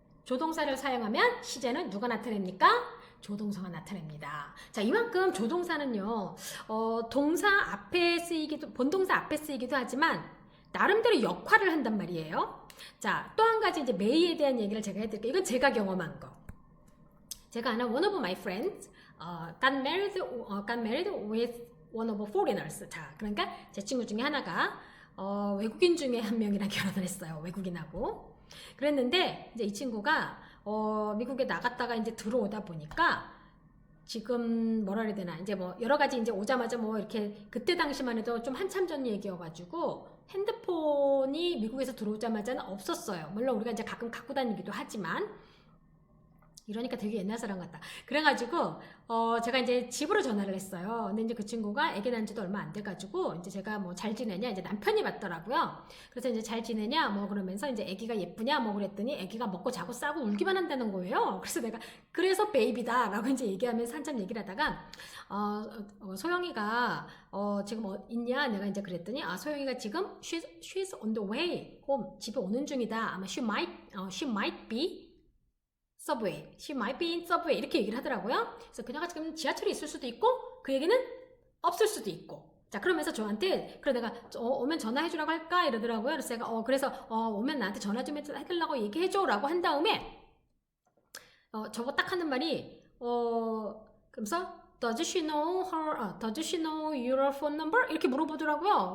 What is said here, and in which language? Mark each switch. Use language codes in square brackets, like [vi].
[ko] 조동사를 사용하면 시제는 누가 나타냅니까? 조동사가 나타냅니다. 자, 이만큼 조동사는요, 동사 앞에 쓰이기도, 본동사 앞에 쓰이기도 하지만, 나름대로 역할을 한단 말이에요. 자, 또 한 가지 이제 may에 대한 얘기를 제가 해드릴게요. 이건 제가 경험한 거. 제가 아는 [en] one of my friends, got married with one of foreigners. [ko] 자, 그러니까 제 친구 중에 하나가, 외국인 중에 한 명이랑 결혼을 했어요. 외국인하고. 그랬는데, 이제 이 친구가, 미국에 나갔다가 이제 들어오다 보니까 지금 뭐라 그래야 되나 이제 뭐 여러 가지 이제 오자마자 뭐 이렇게 그때 당시만 해도 좀 한참 전 얘기여가지고 핸드폰이 미국에서 들어오자마자는 없었어요. 물론 우리가 이제 가끔 갖고 다니기도 하지만 이러니까 되게 옛날 사람 같다. 그래가지고 제가 이제 집으로 전화를 했어요. 근데 이제 그 친구가 애기 낳은 지도 얼마 안 돼가지고 이제 제가 뭐 잘 지내냐 이제 남편이 받더라고요. 그래서 이제 잘 지내냐 뭐 그러면서 이제 애기가 예쁘냐 뭐 그랬더니 애기가 먹고 자고 싸고 울기만 한다는 거예요. 그래서 내가 그래서 베이비다라고 이제 얘기하면서 한참 얘기를 하다가 소영이가 지금 있냐 내가 이제 그랬더니 소영이가 지금 [en] she's on the way home [ko] 집에 오는 중이다. 아마 [en] she might be subway, she might be in subway [ko] 이렇게 얘기를 하더라고요. 그래서 그녀가 지금 지하철에 있을 수도 있고 그 얘기는 없을 수도 있고. 자, 그러면서 저한테 그래 내가 오면 전화해주라고 할까 이러더라고요. 그래서 제가 그래서 오면 나한테 전화 좀 해달라고 얘기해줘라고 한 다음에 저거 딱 하는 말이 그러면서 [en] does she know your phone number [ko] 이렇게 물어보더라고요.